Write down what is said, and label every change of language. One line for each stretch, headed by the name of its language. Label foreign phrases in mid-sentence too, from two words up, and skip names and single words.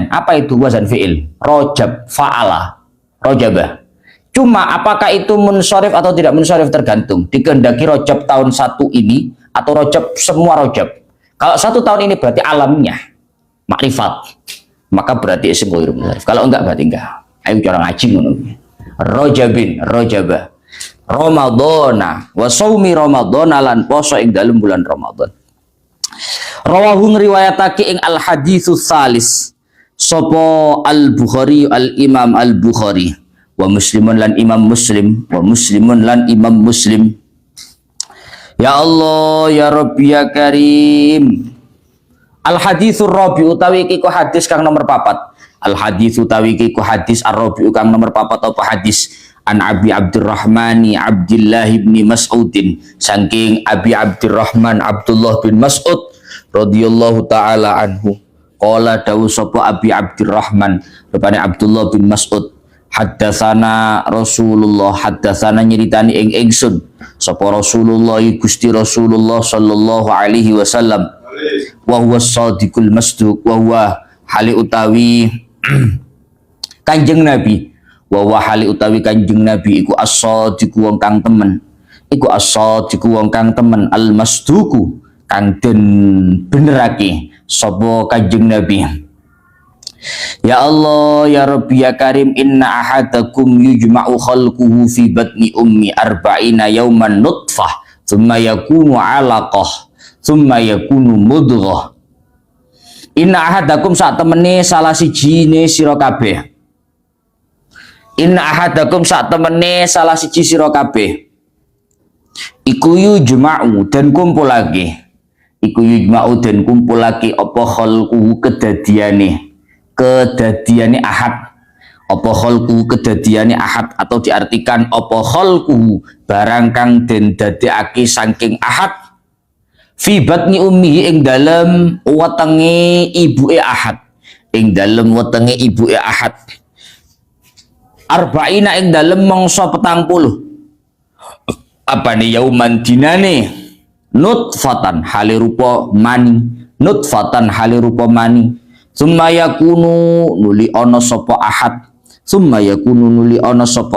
Indonesian: Apa itu?
Arabic: وزن فعل.
Indonesian: Rojab, fa'ala, rojabah. Cuma apakah itu munsharif atau tidak munsharif tergantung. Dikehendaki rojab tahun 1 ini atau rojab semua rojab. Kalau 1 tahun ini berarti alamnya makrifat, maka berarti
Arabic: اسم غير منصرف.
Indonesian: Kalau enggak berarti enggak.
Javanese: Ayo cara ngaji ngono.
Arabic: رجب رجبة. رمضان وصوم رمضان
Javanese: lan poso ing dalem bulan Ramadan. Rawahu riwayatake ing
Arabic: الحديث الثالث
Javanese: sapa al Bukhari al Imam al Bukhari
Arabic: ومسلم
Javanese: lan Imam Muslim
Arabic: ومسلم
Javanese: lan Imam Muslim.
Arabic: يا الله يا ربي يا كريم. الحديث الرابع
Javanese: utawi iki ku hadis kang nomor 4. Al hadits utawi iki ku hadis ar-rabi kang nomor 4 apa hadis
Arabic: عن أبي
Javanese: Abdurrahmani Abdullah bin Mas'udin saking Abi Abdurrahman Abdullah bin Mas'ud
Arabic: رضي الله تعالى عنه قال
Javanese: dawu sapa Abi Abdurrahman rupane Abdullah bin Mas'ud haddatsana Rasulullah haddatsana nyeritani ing ingsun sapa Rasulullah Gusti Rasulullah
Arabic: صلى الله عليه وسلم وهو الصادق المصدوق وهو حال
Javanese: utawi Kanjeng Nabi
Arabic: وحال
Javanese: utawi Kanjeng Nabi iku as-shadiqu wong kang temen iku as-shadiqu wong kang temen al-masduqu kang den benerake sapa Kanjeng Nabi.
Arabic: يا الله يا ربي يا كريم إن أحدكم يجمع خلقه في بطن أمه أربعين يوما نطفة ثم يكون علقة ثم يكون مضغة. إن أحدكم
Javanese: sak temene salah sijine sira kabeh.
Arabic: إن أحدكم
Javanese: sak temene salah siji sira kabeh iku yujma'u dan kumpulake iku yujma'u dan kumpulake apa khalquhu kedadiane ahad apa khalquhu kedadiane ahad atau diartikan apa khalquhu barang kang den dadekake saking ahad
Arabic: في بطن أمه
Javanese: ing dalem wetenge ibuke ahad ing dalem wetenge ibuke ahad arba'ina ing dalem mangsa 40 apa nih yauman dinane nutfatan hale rupa mani nutfatan hale rupa mani
Arabic: ثم يكون
Javanese: nuli ana sapa ahad
Arabic: ثم يكون
Javanese: nuli ana sapa